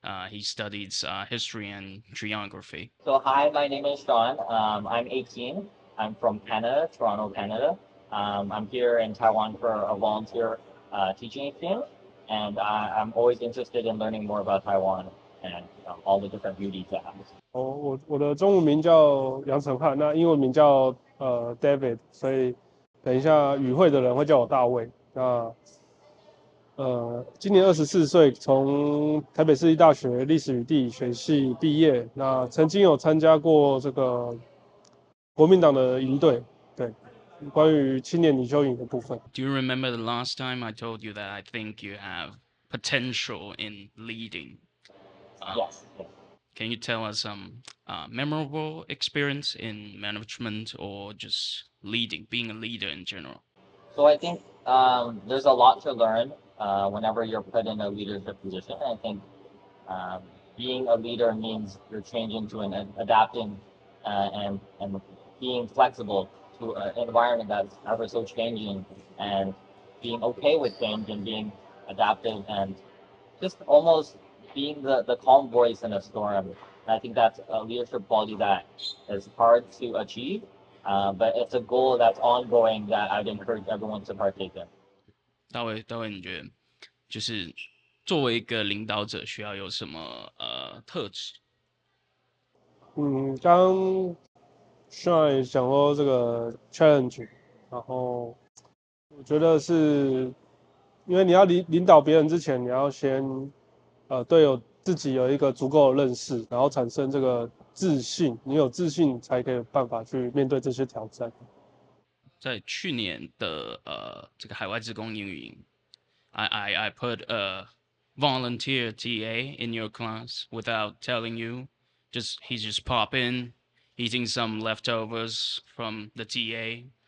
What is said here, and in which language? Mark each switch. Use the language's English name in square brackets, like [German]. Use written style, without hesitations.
[English] He studies history and geography. So hi, my name is Sean. I'm 18. I'm from Canada, Toronto, Canada. I'm here in Taiwan for a volunteer teaching experience, and I'm always interested in learning more about Taiwan and all the different beauties it has. [Chinese] 我的中文名叫杨成汉，那英文名叫David，所以等一下与会的人会叫我大卫。那今年24岁，从台北市立大学历史与地理学系毕业。那曾经有参加过这个国民党的营队，对，关于青年领袖营的部分。 [English] Do you remember the last time I told you that I think you have potential in leading? Yes. Can you tell us some memorable experience in management or just leading, being a leader in general? So I think there's a lot to learn whenever you're put in a leadership position. I think being a leader means you're changing to and adapting and being flexible to an environment that's ever so changing, and being okay with change and being adaptive and just almost being the calm voice in a storm. And I think that's a leadership quality that is hard to achieve, but it's a goal that's ongoing that I'd encourage everyone to partake in. [Chinese] 大卫，你觉得就是作为一个领导者需要有什么特质？刚Sean 也讲说这个 challenge， 然后我觉得是因为你要领导别人之前，你要先对自己有一个足够的认识，然后产生这个自信。你有自信才可以有办法去面对这些挑战。在去年的这个海外志工英语营， [English] I put a volunteer TA in your class without telling you. He just pop in, eating some leftovers from the TA.